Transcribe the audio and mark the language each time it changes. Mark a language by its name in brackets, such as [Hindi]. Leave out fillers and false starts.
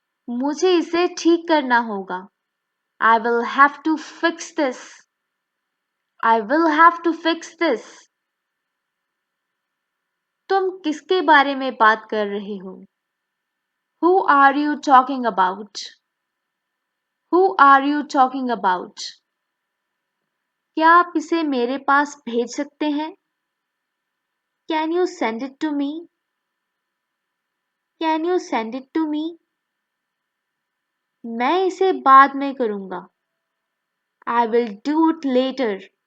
[Hindi] मुझे इसे ठीक करना होगा। [English] I will have to fix this. I will have to fix this. [Hindi] तुम किसके बारे में बात कर रहे हो? [English] Who are you talking about? Who are you talking about? [Hindi] क्या आप इसे मेरे पास भेज सकते हैं? [English] Can you send it to me? Can you send it to me? [Hindi] मैं इसे बाद में करूँगा। [English] I will do it later.